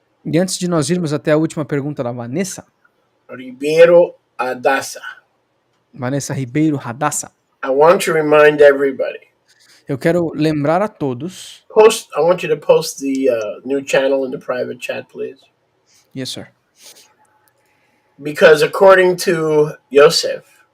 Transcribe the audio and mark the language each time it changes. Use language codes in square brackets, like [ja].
[pt] E antes de nós irmos até a última pergunta da Vanessa. Ribeiro Hadassa. Vanessa Ribeiro Hadassa. [en] I want to remind everybody. [pt] Eu quero lembrar a todos. [en] I want you to post the new channel in the private chat, please. Yes, sir. Because according to Yosef,